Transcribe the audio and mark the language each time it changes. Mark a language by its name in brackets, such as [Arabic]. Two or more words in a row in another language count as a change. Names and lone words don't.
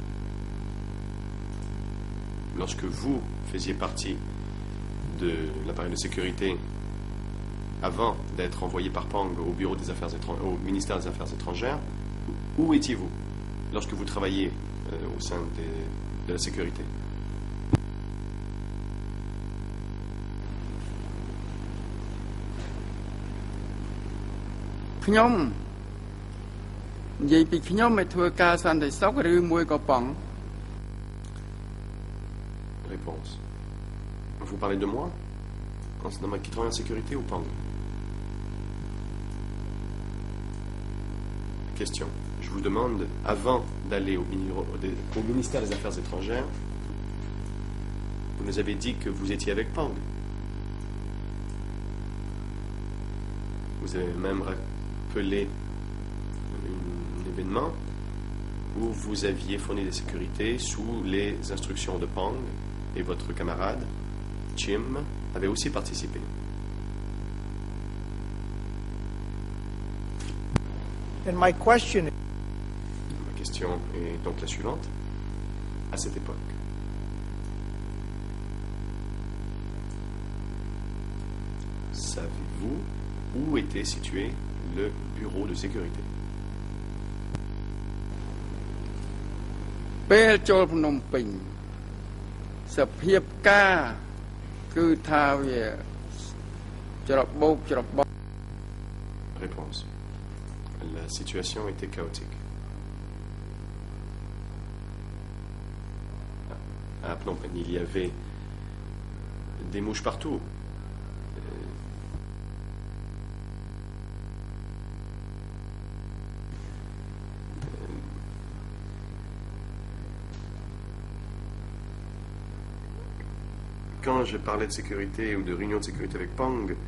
[French] Lorsque vous faisiez partie de l'appareil de sécurité avant d'être envoyé par Pang au bureau des affaires étrangères, au ministère des Affaires étrangères, où étiez-vous lorsque vous travailliez au sein de la sécurité? [Khmer] ខ្ញុំនិយាយពីខ្ញុំឲ្យធ្វើការសន្តិសុខឬមួយក៏ប៉ង [French] Réponse. Vous parlez de moi qui travaille en sécurité ou Pang? Question. Je vous demande, avant d'aller au ministère des Affaires étrangères, vous nous avez dit que vous étiez avec Pang. Vous avez même rappelé un événement où vous aviez fourni des sécurités sous les instructions de Pang et votre camarade, Chim, avait aussi participé. [English] And my question is, [French] Ma question est donc la suivante. À cette époque, savez-vous où était situé le bureau de sécurité? [Khmer] ពេលចូលភ្នំពេញសភាពការគឺថាវាច្របូកច្របល់ [French] Réponse. La situation était chaotique. À Phnom Penh, il y avait des mouches partout. Quand je parlais de sécurité ou de réunion de sécurité avec Pang,